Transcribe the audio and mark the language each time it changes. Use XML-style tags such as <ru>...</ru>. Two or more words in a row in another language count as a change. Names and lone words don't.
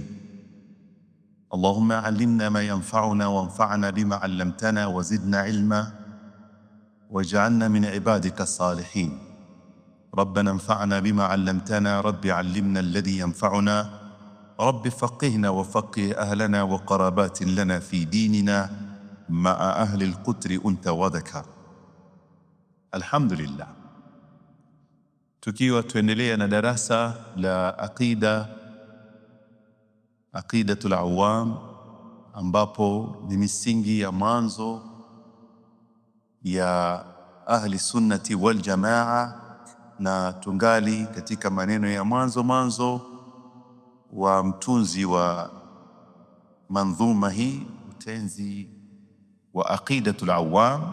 <ar>اللهم علمنا ما ينفعنا وانفعنا بما علمتنا وزدنا علما واجعلنا من عبادك الصالحين. ربنا انفعنا بما علمتنا، رب علمنا الذي ينفعنا، رب فقهنا وفقه أهلنا وقرابات لنا في ديننا مع أهل القتر أنت وذكر. الحمد لله.</ar> <sw>Tukiwa tuendelea na darasa la aqidatul awam, ambapo ni misingi ya mwanzo ya</sw> <ar>أهل السنة والجماعة,</ar> <sw>na tungali katika maneno ya mwanzo wa mtunzi wa mandhuma hii, utenzi wa aqidatul awam.</sw>